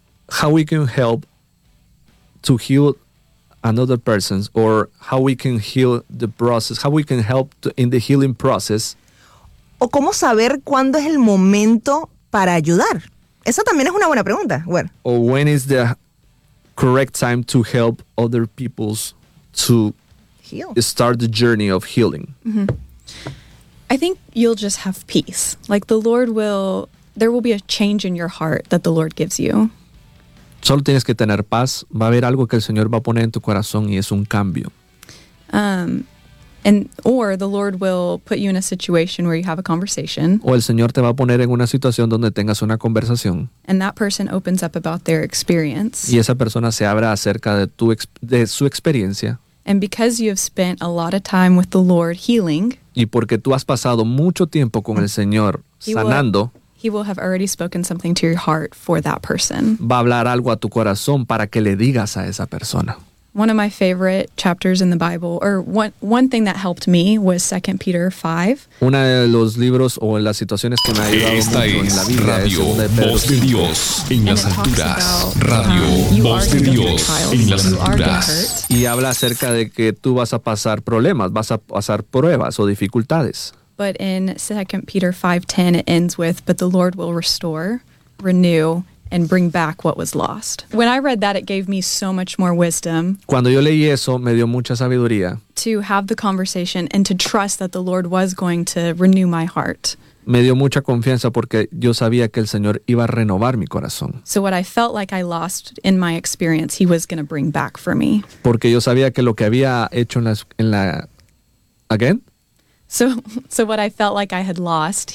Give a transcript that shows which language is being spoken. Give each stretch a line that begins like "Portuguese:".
English: how we can help to heal another person, or how we can heal the process, how we can help to, in the healing process.
Spanish: O cómo saber cuándo es el momento para ayudar. Esa también es una buena pregunta. Bueno.
English: O when is the correct time to help other peoples to heal. Start the journey of healing. Mm-hmm. I think you'll just have peace. Like the Lord will, there will be a change in your heart that the Lord gives you.
Spanish: Solo tienes que tener paz. Va a haber algo que el Señor va a poner en tu corazón y es un cambio.
English: And or the Lord will put you in a situation where you have a conversation.
Spanish: O el Señor te va a poner en una situación donde tengas una conversación.
English: And that person opens up about their experience.
Spanish: Y esa persona se abre acerca de tu de su experiencia.
English: And because you have spent a lot of time with the Lord healing.
Spanish: Y porque tú has pasado mucho tiempo con el Señor sanando.
English: He will have already spoken something to your heart for that person.
Spanish: Va a hablar algo a tu corazón para que le digas a esa persona.
English: One of my favorite chapters in the Bible, or one thing that helped me, was 2 Peter 5.
Spanish: Una de los libros o las situaciones que me ha ayudado mucho en la vida es la de Radio Voz de Dios en las alturas. Radio Voz de Dios en las alturas. Y habla acerca de que tú vas a pasar problemas, vas a pasar pruebas o dificultades.
English: But in 2 Peter 5:10, it ends with, "But the Lord will restore, renew, and bring back what was lost." When I read that, it gave me so much more wisdom.
Spanish: Cuando yo leí eso, me dio mucha sabiduría.
English: To have the conversation and to trust that the Lord was going to renew my heart.
Spanish: Me dio mucha confianza porque yo sabía que el Señor iba a renovar mi corazón.
English: So what I felt like I lost in my experience, He was going to bring back for me.
Spanish: Porque yo sabía que lo que había hecho en la again.
English: So what I felt like I had lost,